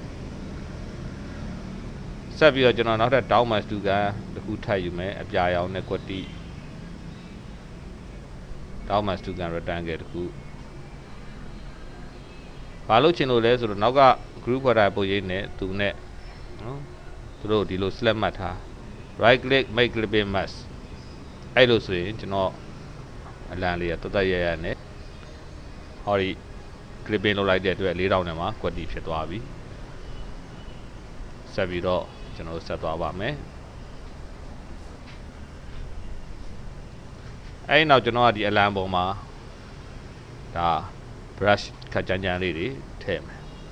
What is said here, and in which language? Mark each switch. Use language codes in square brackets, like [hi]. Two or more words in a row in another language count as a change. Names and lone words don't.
[my] ဆက်ပြီးတော့ကျွန်တော်နောက်ထပ် [en] down mouse [my] တူကတစ်ခုထပ်ယူမယ်အပြာရောင်နဲ့ကွက်တိ [en] down mouse [my] တူက rectangle တစ်ခုဘာလို့ချင်လို့လဲဆိုတော့နောက်က group ဖွဲ့ထားပုံရိပ်နဲ့သူနဲ့နော်သူတို့ဒီလို select မှတ်ထား [en] right click make clipping mask [my] အဲ့လိုဆိုရင်ကျွန်တော်အလံလေးကတတ်ရနဲ့ဟောဒီ clipping လုပ်လိုက်တဲ့အတွက်4000နဲ့မှာကွက်တိဖြစ်သွားပြီ ဆက်ပြီးတော့ကျွန်တော်ဆက်သွားပါမယ်အဲ့နောက်ကျွန်တော်ကဒီအလံပုံမှာဒါ brush ခက်ကြမ်းလေးတွေထည့်မယ်